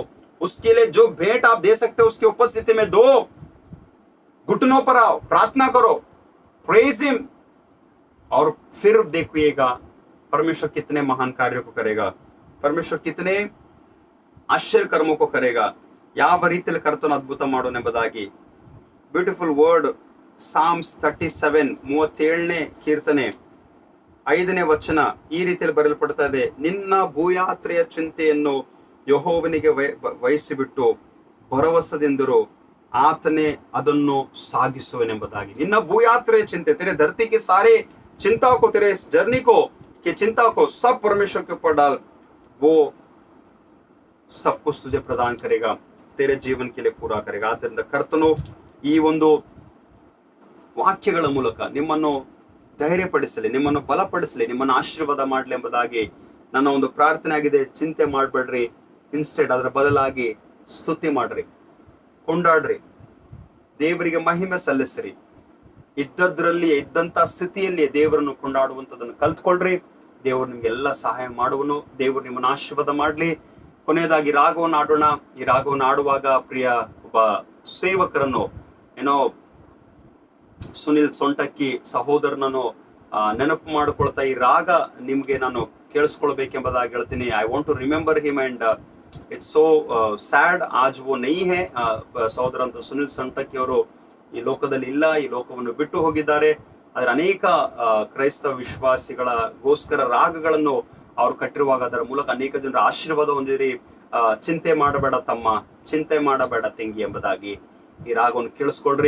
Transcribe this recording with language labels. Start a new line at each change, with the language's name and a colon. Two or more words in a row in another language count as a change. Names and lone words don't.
Hindi: उसके लिए जो भेंट आप दे सकते हो उसकी उपस्थिति में दो. घुटनों पर आओ, प्रार्थना करो,
English: praise him.
Hindi: और फिर देखिएगा परमेश्वर कितने महान कार्यों को करेगा, परमेश्वर कितने आश्चर्य कर्मों को करेगा.
Kannada: ಯಾವ ರೀತಿಯಲ್ಲಿ ಕರ್ತನ ಅದ್ಭುತ ಮಾಡೋನೆಂಬುದಾಗಿ.
English: beautiful word.
Kannada: ಸಾಮ್ಸ್ 37 37ನೇ ಕೀರ್ತನೆ 5ನೇ ವಚನ ಈ ರೀತಿಯಲ್ಲಿ ಬರೆಯಲ್ಪಡ್ತಾ ಇದೆ, ನಿನ್ನ ಭೂಯಾತ್ರೆಯ ಚಿಂತೆಯನ್ನು ಯೆಹೋವನಿಗೆ ವಹಿಸಿಬಿಟ್ಟು ಭರವಸೆದಿಂದಿರು, ಆತನೇ ಅದನ್ನು ಸಾಗಿಸುವನೆಂಬುದಾಗಿ. ನಿನ್ನ ಭೂಯಾತ್ರೆಯ ಚಿಂತೆ,
Hindi: तेरे धरती के सारे चिंता को, तेरे इस जर्नी को, कि चिंता को सब परमेश्वर के ऊपर डाल. वो सब कुछ तुझे प्रदान करेगा, तेरे जीवन के लिए पूरा करेगा.
Kannada: ಆದ್ದರಿಂದ ಕರ್ತನು ಈ ಒಂದು ವಾಕ್ಯಗಳ ಮೂಲಕ ನಿಮ್ಮನ್ನು ಧೈರ್ಯಪಡಿಸಲಿ, ನಿಮ್ಮನ್ನು ಬಲಪಡಿಸಲಿ, ನಿಮ್ಮನ್ನು ಆಶೀರ್ವಾದ ಮಾಡಲಿ ಎಂಬುದಾಗಿ ನನ್ನ ಒಂದು ಪ್ರಾರ್ಥನೆ ಆಗಿದೆ. ಚಿಂತೆ ಮಾಡಬೇಡ್ರಿ, ಇನ್ಸ್ಟೆಡ್ ಅದರ ಬದಲಾಗಿ ಸ್ತುತಿ ಮಾಡ್ರಿ, ಕೊಂಡಾಡ್ರಿ, ದೇವರಿಗೆ ಮಹಿಮೆ ಸಲ್ಲಿಸ್ರಿ. ಇದ್ದದ್ರಲ್ಲಿ ಇದ್ದಂತ ಸ್ಥಿತಿಯಲ್ಲಿ ದೇವರನ್ನು ಕೊಂಡಾಡುವಂಥದ್ದನ್ನು ಕಲ್ತ್ಕೊಳ್ರಿ. ದೇವರು ನಿಮ್ಗೆಲ್ಲ ಸಹಾಯ ಮಾಡುವನು. ದೇವರು ನಿಮ್ಮನ್ನು ಆಶೀರ್ವಾದ ಮಾಡಲಿ. ಕೊನೆಯದಾಗಿ ರಾಗವನ್ನು ಆಡೋಣ. ಈ ರಾಗವನ್ನು ಆಡುವಾಗ ಪ್ರಿಯ ಒಬ್ಬ ಸೇವಕರನ್ನು, ಏನೋ ಸುನಿಲ್ ಸೊಂಟಕ್ಕಿ ಸಹೋದರನನ್ನು ನೆನಪು ಮಾಡಿಕೊಳ್ತಾ ಈ ರಾಗ ನಿಮ್ಗೆ ನಾನು ಕೇಳಿಸ್ಕೊಳ್ಬೇಕೆಂಬುದಾಗಿ ಹೇಳ್ತೀನಿ.
English: I want to remember him and it's so sad
Hindi: आज वो नहीं है.
Kannada: ಸಹೋದರ ಅಂತ ಸುನಿಲ್ ಸೊಂಟಕ್ಕಿ ಅವರು ಈ ಲೋಕದಲ್ಲಿ ಇಲ್ಲ, ಈ ಲೋಕವನ್ನು ಬಿಟ್ಟು ಹೋಗಿದ್ದಾರೆ. ಅದರ ಅನೇಕ ಕ್ರೈಸ್ತವ ವಿಶ್ವಾಸಿಗಳಗೋಸ್ಕರ ರಾಗಗಳನ್ನು ಅವರು ಕಟ್ಟಿರುವಾಗ ಅದರ ಮೂಲಕ ಅನೇಕ ಜನರ ಆಶೀರ್ವಾದ ಹೊಂದಿರಿ. ಚಿಂತೆ ಮಾಡಬೇಡ ತಮ್ಮ, ಚಿಂತೆ ಮಾಡಬೇಡ ತಂಗಿ ಎಂಬುದಾಗಿ ಈ ರಾಗವನ್ನು ಕೇಳಿಸ್ಕೊಳ್ರಿ.